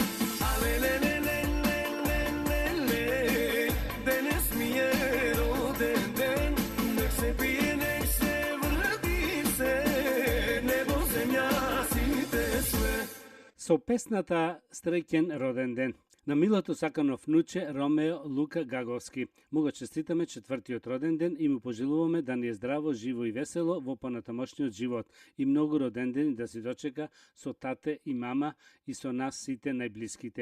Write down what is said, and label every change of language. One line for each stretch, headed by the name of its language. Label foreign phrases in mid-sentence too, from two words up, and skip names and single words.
Macedonian: Денес ми е роден ден, нек се пие, нек се врти се, небо земја си тесме. Со песната Среќен роден ден на милото сакано внуче Ромео Лука Гаговски. Му го честитаме 4-тиот роден ден и му пожелуваме да ни е здраво, живо и весело во понатамошниот живот и многу роден ден да се дочека со тате и мама и со нас сите најблиските.